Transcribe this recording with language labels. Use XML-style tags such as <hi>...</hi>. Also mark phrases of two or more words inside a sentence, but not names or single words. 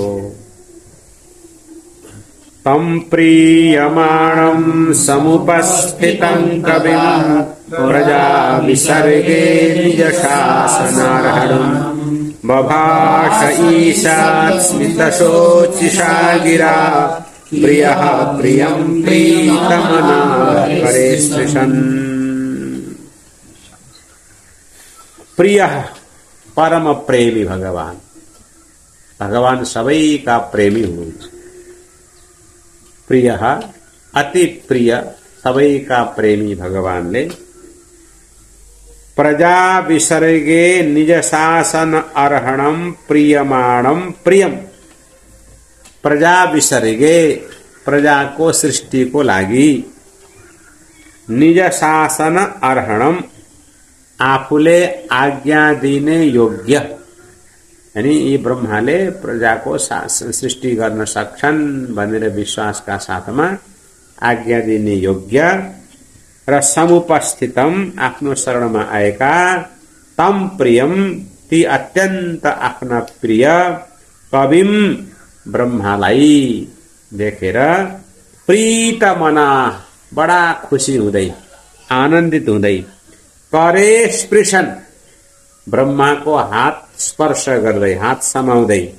<sa>तम प्रीयमाणं समुपस्थितं कविं प्रजा विसर्गे निज शासनार्हणं बभाष ईशात् स्मितशोचिषा गिरा प्रियः प्रियं प्रीतमना करे स्पृशन्।</sa> <ne>प्रिय परम प्रेमी भगवान, भगवान सबै का प्रेमी हुनुहुन्छ। प्रिय अति प्रिय, सबै का प्रेमी भगवानले</ne> <sa>प्रजा विसर्गे निज शासन अर्हणम प्रियमाणम प्रियम, प्रजा विसर्गे</sa> <ne>प्रजा को सृष्टि को लागि निज</ne> <sa>शासन अर्हणम</sa> <ne>आफूले आज्ञा दिने योग्य, यानी यी ब्रह्माले प्रजा को सृष्टि गर्न सक्छन् भनेर विश्वासका साथमा आज्ञा दिने योग्य र समुपस्थितम आफ्नो शरणमा आएका</ne> <sa>तम प्रियम</sa> <ne>ती अत्यन्त आफ्ना प्रिय कविम ब्रह्मालाई देखेर</ne> <sa>प्रीत मना</sa> <ne>बडा खुशी हुँदै आनन्दित हुँदै</ne> <sa>करे स्पृशन</sa> <ne>ब्रह्मा को हात स्पर्श गर्दै हात समाउँदै</ne>